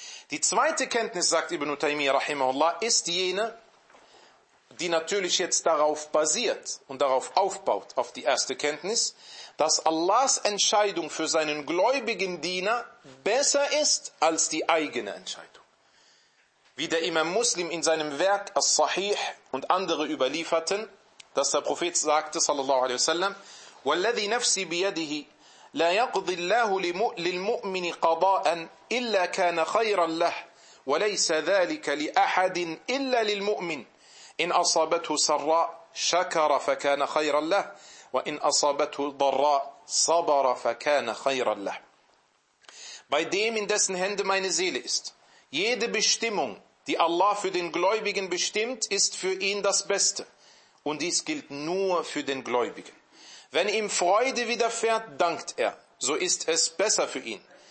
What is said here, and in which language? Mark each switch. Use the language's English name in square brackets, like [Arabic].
[German] Die zweite Kenntnis, sagt Ibn Taymiyyah rahimahullah, ist jene, die natürlich jetzt darauf basiert und darauf aufbaut, auf die erste Kenntnis, dass Allahs Entscheidung für seinen gläubigen Diener besser ist als die eigene Entscheidung. Wie der Imam Muslim in seinem Werk As-Sahih und andere überlieferten, dass der Prophet sagte, [Arabic] sallallahu alaihi wasallam, وَالَّذِي نَفْسِي بِيَدِهِ لا يقضي الله للمؤمن قضاء إلا كان خيرا له وليس ذلك لأحد إلا للمؤمن إن أصابته سراء شكر فكان خيرا له وإن أصابته ضراء صبر فكان خيرا له. [German] Bei dem, in dessen Hände meine Seele ist. Jede Bestimmung, die Allah für den Gläubigen bestimmt, ist für ihn das Beste. Und dies gilt nur für den Gläubigen. Wenn ihm Freude widerfährt, dankt er, so ist es besser für ihn.